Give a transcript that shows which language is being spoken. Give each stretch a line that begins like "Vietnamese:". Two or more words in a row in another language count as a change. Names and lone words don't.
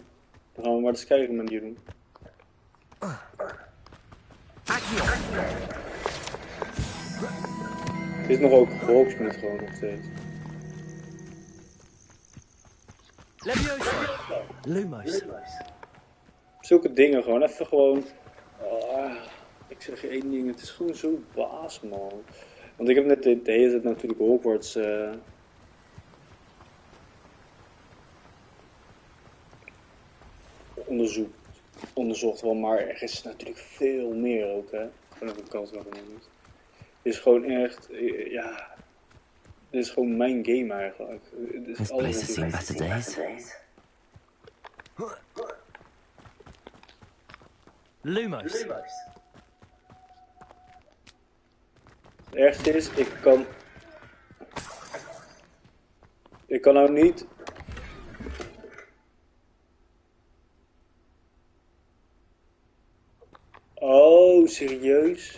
Dutch: Dan gaan we maar de Skyrim manier doen. Accio. Het is nog ook Hogsmeade gewoon nog steeds. Leviosa. Lumos. Zulke dingen gewoon, even gewoon... ik zeg je één ding, het is gewoon zo baas, man. Want ik heb net de hele tijd natuurlijk Hogwarts... onderzocht wel, maar er is natuurlijk veel meer ook, hè. Gewoon even een kans wel genomen. Het is gewoon echt, ja... Dit is gewoon mijn game eigenlijk.
English: This place has seen better days.
Dutch: Lumos. Het ergste is, ik kan nou niet... Oh, serieus?